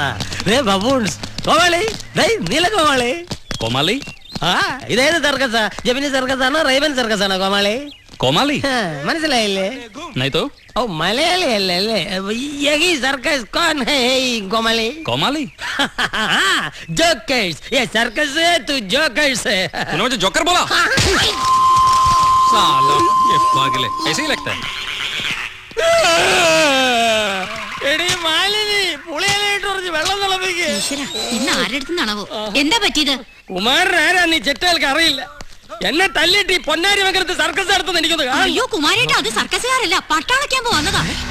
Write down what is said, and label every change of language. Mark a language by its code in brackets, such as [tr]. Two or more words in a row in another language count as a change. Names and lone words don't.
[ml] ബബൂൺസ്. കോമാളി, നീലകോമാളി. കോമാളി? ഇതേത് സർക്കസാ? ജമിനി സർക്കസ് ആണോ റൈവൻ സർക്കസ് ആണോ കോമാളി? കോമാളി മനസ്സിലായില്ലേ? ഓ മലയാളി അല്ലേ? [hi] यही सर्कस कौन है कोमाली? [ml] കോമാളി [hi] जोकर्स. ये सर्कस है तू जोकर्स है. तूने मुझे जोकर बोला? साला ये पागल है. ऐसे ही लगता है. [ml] എടി മാലിനി പുളിയിലിട്ട് കുറച്ച് വെള്ളം തിളപ്പിക്ക്. ഇന്ന് ആരെടുത്തുന്നാണാവോ എന്താ പറ്റിയത്? കുമാരൻ ആരാ നീ ചെറ്റകൾക്ക് അറിയില്ല. എന്നെ തല്ലിട്ട് ഈ പൊന്നാരി മംഗലത്ത് സർക്കസ് നടത്തുന്ന എനിക്കൊന്ന് കാണാം. അയ്യോ കുമാരേട്ടാ, അത് സർക്കസുകാരല്ല, പട്ടാളക്യാമ്പ് വന്നതാ.